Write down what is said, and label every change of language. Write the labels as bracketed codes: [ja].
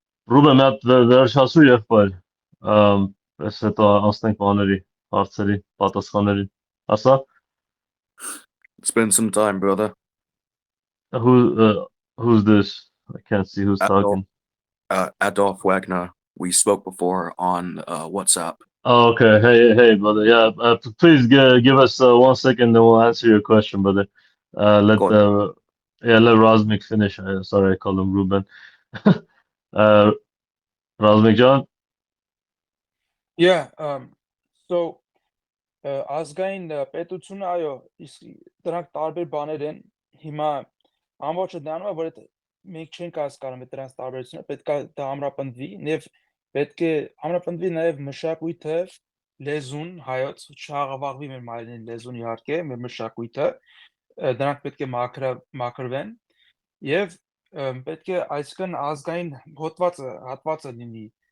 [hy] Ruben, մատ վերջացու եղբայր։ Ես հետո անցնենք բաների, հարցերի, պատասխաններին։ Ասա։ [en] Spend some time, brother. Who's this? I can't see who's talking. Adolf Wagner. We spoke before on WhatsApp. Oh, okay. Hey, brother. Yeah, please give us 1 second, then we'll answer your question, brother. Let Razmik finish. Sorry, I called him Ruben. Razmik John. Yeah, so [hy] ազգային պետությունը, այո, դրանք տարբեր բաներ են։ Հիմա ամբողջը դառնում է, որ մենք չենք հասկանում այդ դրանց տարբերությունը, պետք է դա ամրապնդվի, եւ պետք է ամրապնդվի նաեւ մշակույթը, լեզուն, հայոց, չաղավաղվի մեր մայրենի լեզուն իհարկե, մեր մշակույթը, դրանք պետք է մաքրվեն եւ պետք է այսքան ազգային հատվածը լինի